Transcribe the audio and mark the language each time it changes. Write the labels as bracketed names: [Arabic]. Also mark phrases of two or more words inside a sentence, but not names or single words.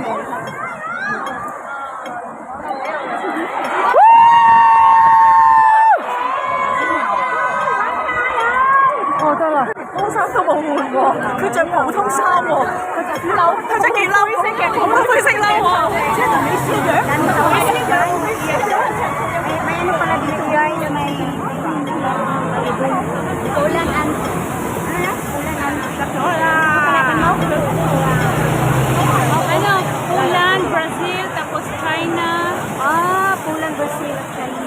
[Cantonese] 哦，得啦，波衫都冇換喎，佢着普通衫喎，佢着件褸，灰色褸喎，即係同你試樣， [Filipino] May ano pala dito guys, may ulan ang Poland, Brazil, tapos China. Poland, Brazil at China.